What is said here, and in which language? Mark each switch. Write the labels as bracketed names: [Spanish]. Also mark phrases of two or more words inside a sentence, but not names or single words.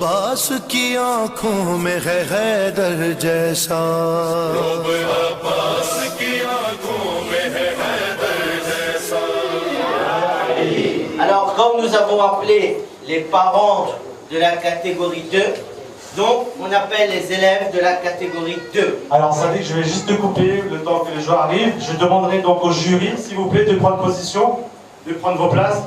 [Hindi] अब्बास की आंखों में है हैदर जैसा अब्बास की आंखों में है हैदर जैसा. [French] Alors, comme nous avons appelé les parents de la catégorie 2, donc on appelle les élèves de la catégorie 2. Alors, ça dit que je vais juste te couper le temps que les joueurs arrivent. Je demanderai donc au jury, s'il vous plaît, de prendre position, de prendre vos places.